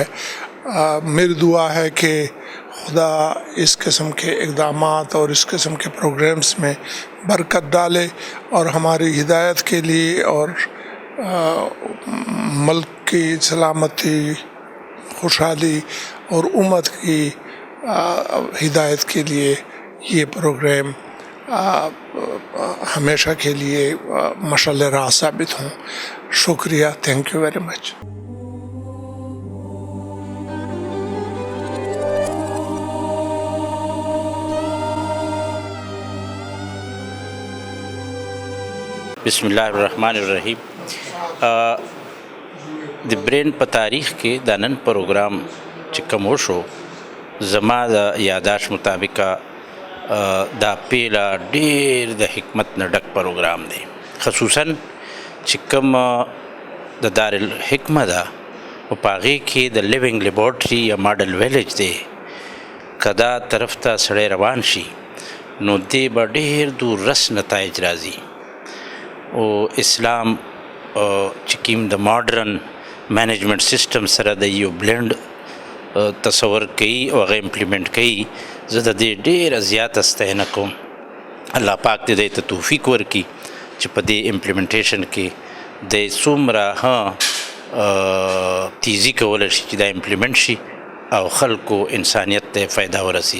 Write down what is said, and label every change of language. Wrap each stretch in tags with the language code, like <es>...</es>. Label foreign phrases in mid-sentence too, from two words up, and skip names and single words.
<ur>میری دعا ہے کہ خدا اس قسم کے اقدامات اور اس قسم کے پروگرامز میں برکت ڈالے، اور ہماری ہدایت کے لیے اور ملک کی سلامتی، خوشحالی اور امت کی ہدایت کے لیے یہ پروگرام ہمیشہ کے لیے مشعل راہ ثابت ہوں. شکریہ.</ur> <en>thank you very much.</en> <ar>بسم اللہ الرحمن الرحیم.</ar> <ps>د برین په تاریخ کې د نن پروګرام چې کوم وشو، زما د یاداش مطابق دا پیله ډیر د حکمت نه ډک پروګرام دی، خصوصا چې کوم د دارالحکمه ده او په هغې کې د</ps> <en>living laboratory</en> <ps>یا</ps> <en>model village</en> <ps>دی. که دا طرف ته سړی روان شي نو دې به ډیر دور رس نتایج راځي. او اسلام چې کوم د</ps> <en>modern management system</en> <ps>سره د یو بلند تصور کوي او هغه امپلیمنٹ کوي، زه د دې ډېره زیاته ستاینه کوم. الله پاک دې دې ته توفیق ورکړي چې په دې امپلیمنټیشن کې د څومره تیزی کولی شي چې دا امپلیمنٹ شي او خلکو انسانیت ته فایده ورسي.</ps>